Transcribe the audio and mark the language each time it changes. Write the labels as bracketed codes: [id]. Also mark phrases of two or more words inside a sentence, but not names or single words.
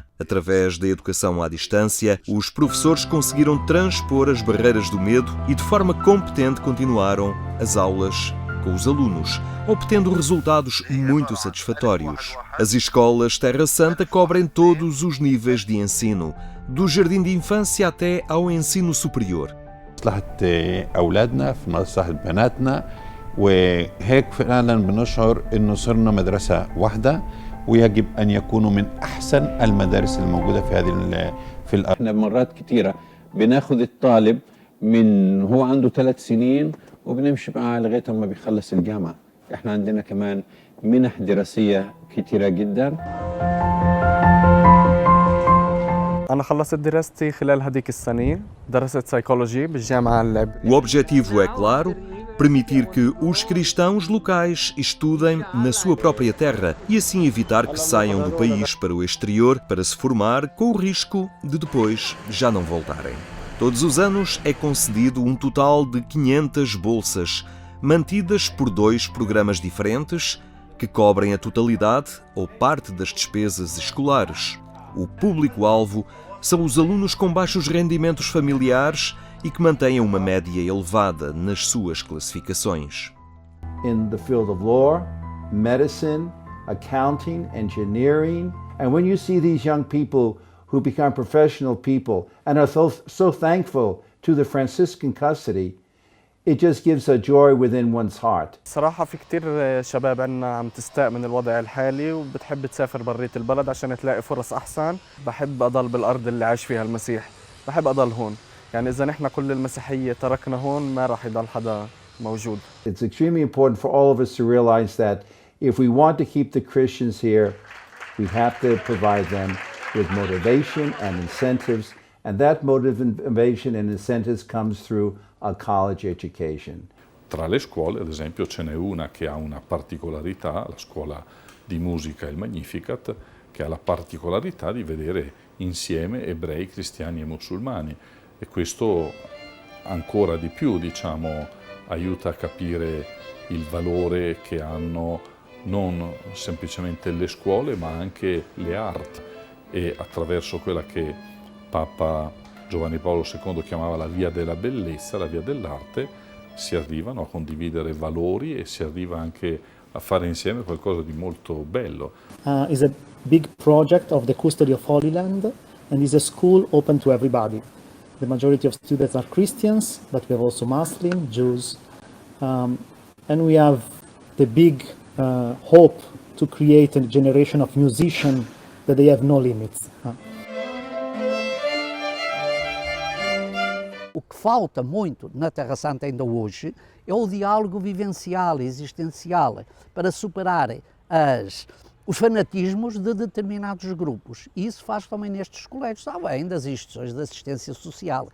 [pt] Através da educação à distância, os professores conseguiram transpor as barreiras do medo e de forma competente continuaram as aulas com os alunos, obtendo resultados muito satisfatórios. As escolas Terra Santa cobrem todos os níveis de ensino, do jardim de infância até ao ensino superior. [ar] مصلحة أولادنا في مصلحة بناتنا وهيك فعلا بنشعر إنه صرنا مدرسة واحدة ويجب أن يكونوا من أحسن المدارس الموجودة في الأرض. احنا مرات كتيرة بناخد الطالب من هو عنده 3 سنين وبنمشي معاه لغاية ما بيخلص الجامعة. احنا عندنا كمان منح دراسية كتيرة جدا. أنا خلصت دراستي خلال هذيك السنين، درست سايكولوجي بالجامعة [pt] O objetivo é, claro, permitir que os cristãos locais estudem na sua própria terra e assim evitar que saiam do país para o exterior para se formar, com o risco de depois já não voltarem. Todos os anos é concedido um total de 500 bolsas, mantidas por 2 programas diferentes que cobrem a totalidade ou parte das despesas escolares. O público-alvo são os alunos com baixos rendimentos familiares e que mantêm uma média elevada nas suas classificações. [en] In the field of law, medicine, accounting, engineering, and when you see these young people who become professional people and are so thankful to the Franciscan custody, it just gives a joy within one's heart. [ar] صراحة في كتير شباب عنا عم تستاء من الوضع الحالي وبتحب تسافر برية البلد عشان تلاقي فرص أحسن. بحب أضل بالأرض اللي عاش فيها المسيح، بحب أضل هون. يعني إذا نحن كل المسيحية تركنا هون ما راح يضل حدا موجود. [en] It's extremely important for all of us to realize that if we want to keep the Christians here, we have to provide them with motivation and incentives, and that motivation and incentives comes through a college education. [it] Tra le scuole, ad esempio, ce n'è una che ha una particolarità, la scuola di musica, il Magnificat, che ha la particolarità di vedere insieme ebrei, cristiani e musulmani. E questo ancora di più, diciamo, aiuta a capire il valore che hanno non semplicemente le scuole, ma anche le arti. E attraverso quella che Papa Giovanni Paolo II chiamava la via della bellezza, la via dell'arte, si arrivano a condividere valori e si arriva anche a fare insieme qualcosa di molto bello. [en] Is a big project of the Custody of Holy Land and is a school open to everybody. The majority of students are Christians, but we have also Muslim, Jews, and we have the big hope to create a generation of musicians that they have no limits. [pt] O que falta muito na Terra Santa ainda hoje é o diálogo vivencial, existencial, para superar os fanatismos de determinados grupos. E isso faz também nestes colégios, além das instituições de assistência social.